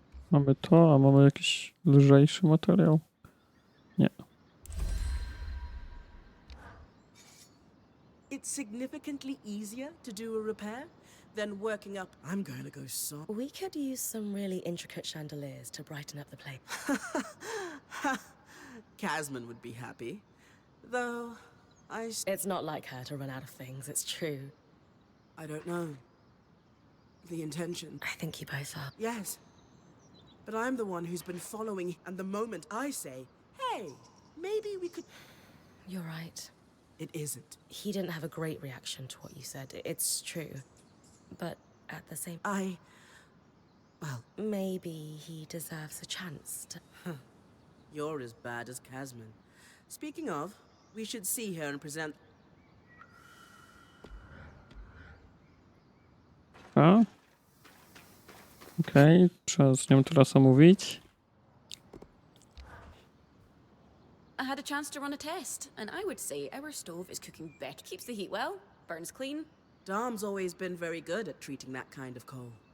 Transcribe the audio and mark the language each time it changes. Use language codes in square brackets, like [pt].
[pl] Mamy to, a mamy jakiś lżejszy materiał? Nie. [en] It's significantly easier to do a repair than working up. I'm going to go soft. We could use some really intricate chandeliers to brighten up the place. Casman would be happy. Though, It's not like her to run out of things, it's true. I don't know. The intention. I think you both are. Yes. But I'm the one who's been following, and the moment I say, hey, maybe we could... You're right. It isn't. He didn't have a great reaction to what you said. It's true. But at the same... Well... Maybe he deserves a chance to... You're as bad as Casman. Speaking of, we should see her and present... A? [pl] Okej, trzeba z nią teraz omówić. [en] I had a chance to run a test, and I would say our stove is cooking better. Keeps the heat well, burns clean. Dom's always been very good at treating that kind of coal.